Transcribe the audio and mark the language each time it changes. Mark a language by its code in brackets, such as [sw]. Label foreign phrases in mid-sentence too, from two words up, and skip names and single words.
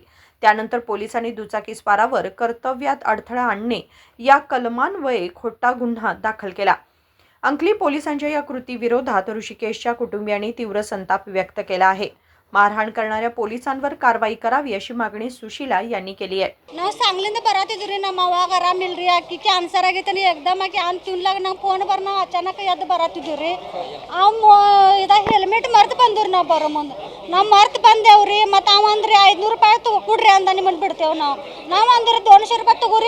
[mr] त्यानंतर पोलिसांनी दुचाकीस्वारावर कर्तव्यात अडथळा आणणे या कलमान्वये खोटा गुन्हा दाखल केला। अंकली पोलिसांच्या या कृतीविरोधात ऋषिकेशच्या कुटुंबियांनी तीव्र संताप व्यक्त केला आहे। मारहाण करणाऱ्या पोलिसांवर कारवाई करावी अशी मागणी सुशीला यांनी केली आहे। [kn] ನಾವು ಸಾಂಗ್ಲಿಂದ ಬರಾತಿದ್ರಿ ನಮ್ಮ ಅವಾಗ ಆರಾಮಿಲ್ರಿ ಅಕ್ಕಿ ಕ್ಯಾನ್ಸರ್ ಆಗೈತನಿ ಏಕದಮ್ ಆಕಿ ಅಂತ ತಿನ್ಲಾಗ ನಾವು ಫೋನ್ ಬರ್ನ ಅಚಾನಕ ಎದ್ದು ಬರಾತಿದ್ವಿ ಇದ ಹೆಲ್ಮೆಟ್ ಮರ್ತು ಬಂದ್ರಿ ನಾವು ಬರೋ ಮುಂದೆ ನಾವು ಮರ್ತು ಬಂದೇವ್ರಿ ಮತ್ತು ಅವ ಅಂದ್ರಿ 500 ರೂಪಾಯಿ ಕೊಡ್ರಿ ಅಂದ ನಿಮ್ಮನ್ನು ಬಿಡ್ತೇವೆ ನಾವು ಅಂದ್ರೆ 200 ರೂಪಾಯಿ ತಗೋರಿ